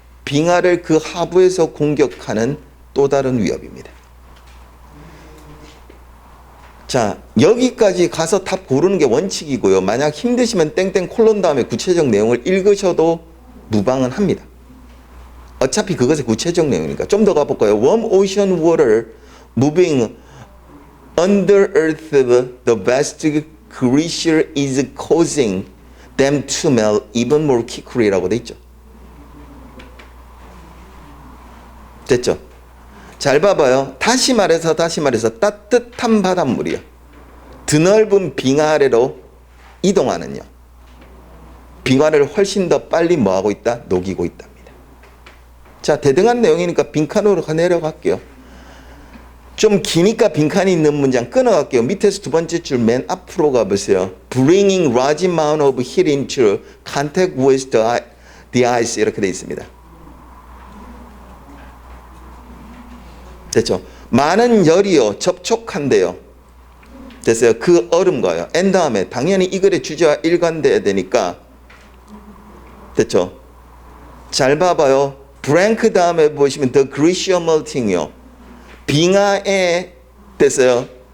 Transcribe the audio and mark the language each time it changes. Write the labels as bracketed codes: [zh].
[ko] 빙하를 그 하부에서 공격하는 또 다른 위협입니다. 자, 여기까지 가서 답 고르는 게 원칙이고요. 만약 힘드시면 땡땡 콜론 다음에 구체적 내용을 읽으셔도 무방은 합니다. 어차피 그것의 구체적 내용이니까. 좀 더 가볼까요? [en] Warm ocean water moving under earth, the vast glacier is causing them to melt even more quickly [ko] 라고 돼 있죠. 됐죠? 잘 봐봐요. 다시 말해서 따뜻한 바닷물이요. 드넓은 빙하 아래로 이동하는요. 빙하를 훨씬 더 빨리 뭐하고 있다? 녹이고 있답니다. 자, 대등한 내용이니까 빈칸으로 내려갈게요. 좀 기니까 빈칸이 있는 문장 끊어갈게요. 밑에서 두 번째 줄 맨 앞으로 가보세요. [en] Bringing large amount of heat into contact with the ice [ko] 이렇게 되어 있습니다. 됐죠? 많은 열이요 접촉한대요. 됐어요? 그 얼음과요. N 다음에 당연히 이 글의 주제와 일관돼야 되니까 됐죠? 잘 봐봐요. 브랭크 다음에 보시면 [en] the glacier melting [ko] 이요. 빙하에 됐어요.